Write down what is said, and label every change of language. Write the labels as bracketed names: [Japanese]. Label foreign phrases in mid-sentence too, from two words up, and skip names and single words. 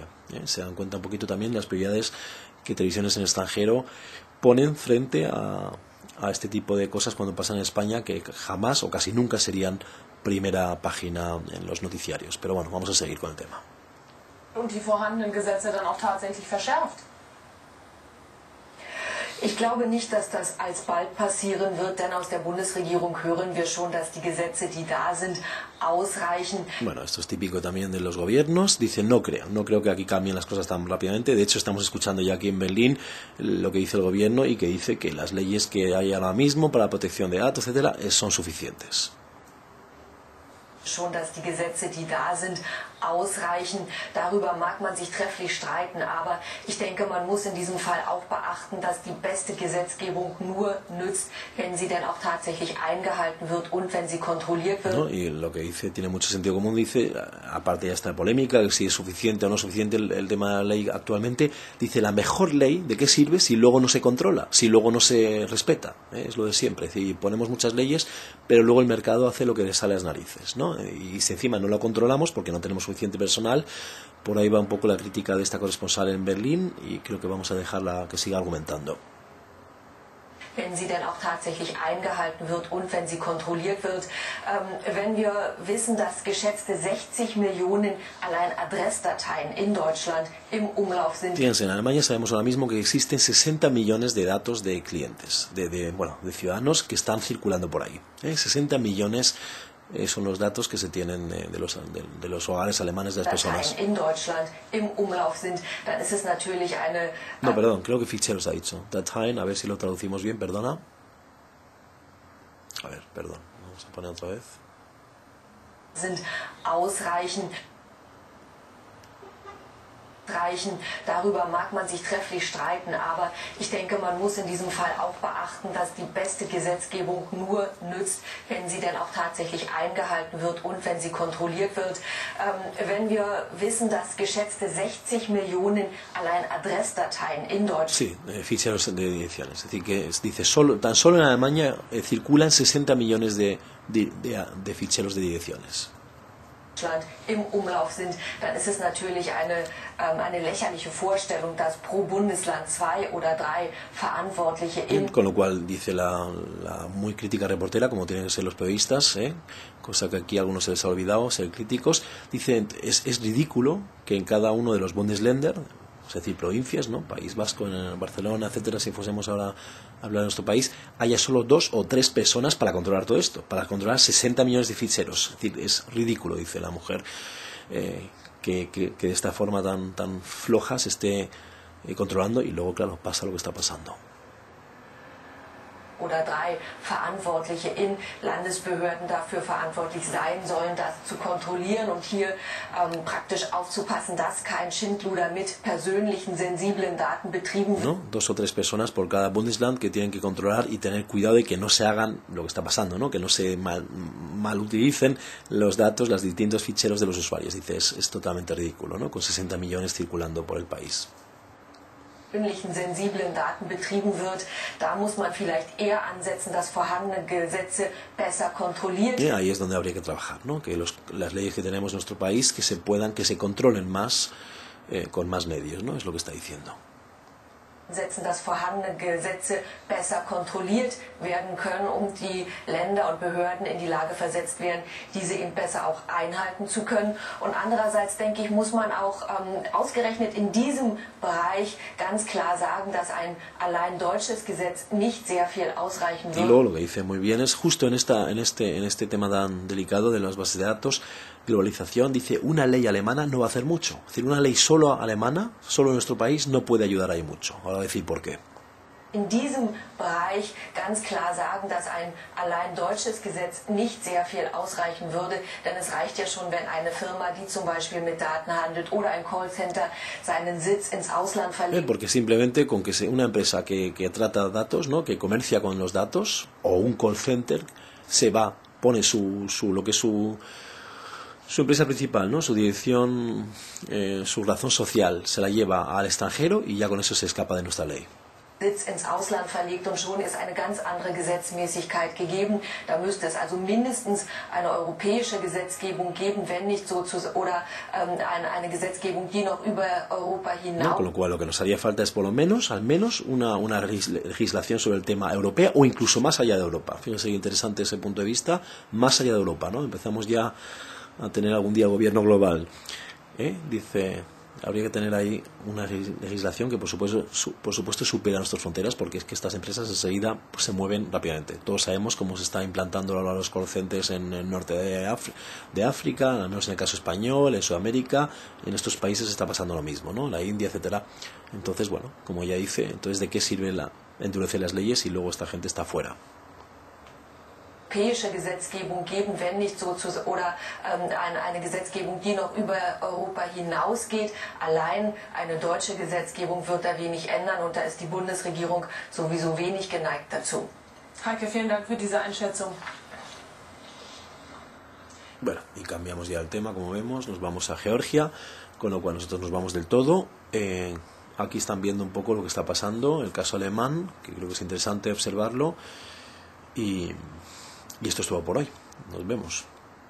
[Spanish] Se dan cuenta un poquito también de las prioridades que televisiones en el extranjero ponen frente a este tipo de cosas cuando pasan en España, que jamás o casi nunca serían primera página en los noticiarios. Pero bueno, vamos a seguir con el tema. [German] Und die vorhandenen Gesetze dann auch tatsächlich verschärft. Ich glaube nicht, dass das alsbald passieren wird, denn aus der Bundesregierung hören wir schon, dass die Gesetze, die da sind, ausreichen. [Spanish] Bueno, esto es típico también de los gobiernos. Dicen, no creo que aquí cambien las cosas tan rápidamente. De hecho, estamos escuchando ya aquí en Berlín lo que dice el gobierno, y que dice que las leyes que hay ahora mismo para la protección de datos, etcétera, son suficientes. [German] Schon, dass die Gesetze, die da sind, ausreichen. Darüber mag man sich trefflich streiten, aber ich denke, man muss in diesem Fall auch beachten, dass die beste Gesetzgebung nur nützt, wenn sie denn auch tatsächlich eingehalten wird und wenn sie kontrolliert wird. [Spanish] ¿No? Y lo que dice tiene mucho sentido común. Dice, aparte ya esta polémica, que si es suficiente o no suficiente el tema de la ley actualmente, dice, la mejor ley, ¿de qué sirve si luego no se controla, si luego no se respeta? Es lo de siempre. Es decir, ponemos muchas leyes, pero luego el mercado hace lo que le sale a las narices, ¿no? Y si encima no lo controlamos porque no tenemos suficiente personal, por ahí va un poco la crítica de esta corresponsal en Berlín, y creo que vamos a dejarla que siga argumentando. [German] Wenn sie denn auch tatsächlich eingehalten wird und wenn sie kontrolliert wird. Wenn wir wissen, dass geschätzte 60 Millionen allein Adressdateien in Deutschland im Umlauf sind. [Spanish] Fíjense, en Alemania sabemos ahora mismo que existen 60 millones de datos de clientes, de ciudadanos que están circulando por ahí. 60 millones son los datos que se tienen de los hogares alemanes de las personas. [German] In Deutschland im Umlauf sind, dann ist es natürlich eine... [Spanish] No, perdón, creo que ficheros ha dicho. Dateien, a ver si lo traducimos bien, perdona. A ver, perdón, vamos a poner otra vez. [German] Sind ausreichend. reichen. Darüber mag man sich trefflich streiten, aber ich denke, man muss in diesem Fall auch beachten, dass die beste Gesetzgebung nur nützt, wenn sie denn auch tatsächlich eingehalten wird und wenn sie kontrolliert wird. Wenn wir wissen, dass geschätzte 60 Millionen allein Adressdateien in Deutschland... [Spanish] Sí, ficheros de direcciones. Es decir, que dice, tan solo en Alemania circulan 60 millones de ficheros de direcciones. [German] Im Umlauf sind, dann ist es natürlich eine lächerliche Vorstellung, dass pro Bundesland 2 oder 3 Verantwortliche [Spanish] Con lo cual dice la muy crítica reportera, como tienen que ser los periodistas, cosa que aquí a algunos se les ha olvidado ser críticos, dice, es ridículo que en cada uno de los Bundesländer, es decir, provincias, ¿no? País Vasco, en Barcelona, etcétera, si fuésemos ahora a hablar de nuestro país, haya solo 2 o 3 personas para controlar todo esto, para controlar 60 millones de ficheros. Es decir, es ridículo, dice la mujer, que de esta forma tan floja se esté controlando, y luego, claro, pasa lo que está pasando. [German] Oder 3 Verantwortliche in Landesbehörden dafür verantwortlich sein sollen, das zu kontrollieren und hier praktisch aufzupassen, dass kein Schindluder mit persönlichen, sensiblen Daten betrieben wird. [Spanish] ¿No? 2 o 3 personas por cada Bundesland que tienen que controlar y tener cuidado de que no se hagan lo que está pasando, ¿no? Que no se mal utilicen los datos, los distintos ficheros de los usuarios. Dice, es totalmente ridículo, ¿no? Con 60 millones circulando por el país. [German] Sensiblen Daten betrieben wird, da muss man vielleicht eher ansetzen, dass vorhandene Gesetze besser kontrolliert. [Spanish] Ahí es donde habría que trabajar, ¿no? Que las leyes que tenemos en nuestro país que se controlen más con más medios, ¿no? Es lo que está diciendo. [German] Setzen, dass vorhandene Gesetze besser kontrolliert werden können, die Länder und Behörden in die Lage versetzt werden, diese eben besser auch einhalten zu können. Und andererseits, denke ich, muss man auch ausgerechnet in diesem Bereich ganz klar sagen, dass ein allein deutsches Gesetz nicht sehr viel ausreichen wird. [Spanish] Y luego lo que dice muy bien es justo en este tema tan delicado de las bases de datos, globalización, dice, una ley alemana no va a hacer mucho. Es decir, una ley solo alemana, solo en nuestro país, no puede ayudar ahí mucho. Ahora voy a decir por qué. [German] In diesem Bereich ganz klar sagen, dass ein allein deutsches Gesetz nicht sehr viel ausreichen würde, denn es reicht ja schon, wenn eine Firma, die zum Beispiel mit Daten handelt oder ein Callcenter seinen Sitz ins Ausland verlegt. [Spanish] Porque simplemente con que una empresa que trata datos, ¿no? Que comercia con los datos, o un [English] call center, [Spanish] pone su empresa principal, ¿no? Su dirección, su razón social, se la lleva al extranjero y ya con eso se escapa de nuestra ley. [German] Sitz ins Ausland verlegt und schon ist eine ganz andere Gesetzmäßigkeit gegeben. Da müsste es also mindestens eine europäische Gesetzgebung geben, wenn nicht oder eine Gesetzgebung, die noch über Europa hinaus. [Spanish] No, con lo cual lo que nos haría falta es al menos una legislación sobre el tema europea o incluso más allá de Europa. Fíjense qué interesante ese punto de vista, más allá de Europa, ¿no? Empezamos ya a tener algún día gobierno global. Dice, habría que tener ahí una legislación que por supuesto supera nuestras fronteras, porque es que estas empresas enseguida se mueven rápidamente. Todos sabemos cómo se está implantando ahora los [English] call centers [Spanish] en el norte de África, al menos en el caso español, en Sudamérica, en estos países está pasando lo mismo, ¿no? La India, etcétera. Entonces, bueno, como ella dice, entonces ¿de qué sirve endurecer las leyes si luego esta gente está fuera? [German] Europäische Gesetzgebung geben, wenn nicht oder eine Gesetzgebung, die noch über Europa hinausgeht. Allein eine deutsche Gesetzgebung wird da wenig ändern und da ist die Bundesregierung sowieso wenig geneigt dazu. Heike, vielen Dank für diese Einschätzung. [Spanish] Bueno, y cambiamos ya el tema, como vemos, nos vamos a Georgia, con lo cual nosotros nos vamos del todo. Aquí están viendo un poco lo que está pasando, el caso alemán, que creo que es interesante observarlo. Y esto es todo por hoy. Nos vemos.